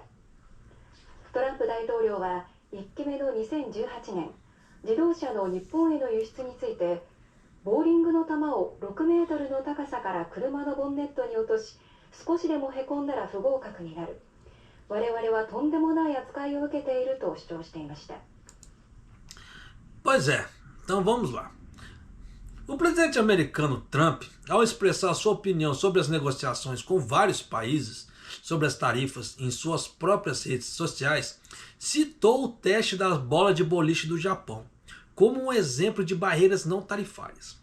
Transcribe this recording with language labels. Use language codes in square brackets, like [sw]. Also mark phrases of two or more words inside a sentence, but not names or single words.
[ja] トランプ大統領は1期目の2018年、自動車の日本への輸出について、ボーリングの球を6メートルの高さから車のボンネットに落とし、少しでもへこんだら不合格になる。我々はとんでもない扱いを受けていると主張していました。 [pt] Pois é, então vamos lá. O presidente americano Trump, ao expressar sua opinião sobre as negociações com vários países sobre as tarifas em suas próprias redes sociais, citou o teste da bola de boliche do Japão como um exemplo de barreiras não tarifárias.